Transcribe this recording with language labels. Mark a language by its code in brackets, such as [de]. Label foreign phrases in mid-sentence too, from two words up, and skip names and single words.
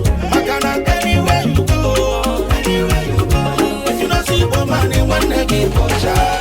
[ig] Maka na [pcm] anywhere you go, anywhere you go, if you no see Igbo man, [ig] nwanne gị bụ ọcha.